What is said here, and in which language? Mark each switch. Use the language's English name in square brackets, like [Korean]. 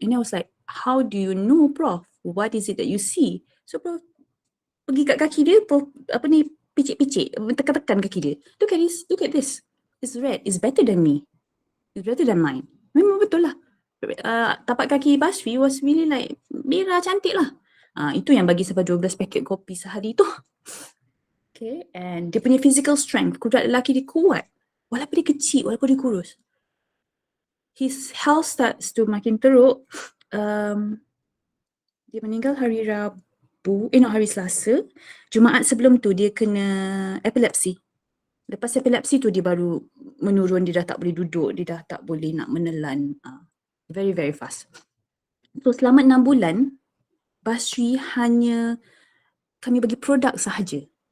[English] And I was like, how do you know, Prof? What is it that you see? [Malay] So Prof pergi kat kaki dia, Prof picit-picit, tekan-tekan kaki dia. [English] Look at this. It's red, it's better than me. It's better than mine. [Malay] Memang betul lah. Tapak kaki Basri [English] was really like, [Malay] merah cantik lah. Itu yang bagi sampai 12 paket kopi sehari tu. Okay, and dia punya [English] physical strength, [Malay] kudrat lelaki dia kuat. Walaupun dia kecil, walaupun dia kurus. [English] His health starts to [Malay] makin teruk. Dia meninggal hari hari Selasa. Jumaat sebelum tu dia kena epilepsi. Lepas epilepsi tu dia baru menurun, dia dah tak boleh duduk, dia dah tak boleh nak menelan. [English] Very, very fast. [Malay] So selama 6 bulan, Basri hanya kami bagi produk sahaja.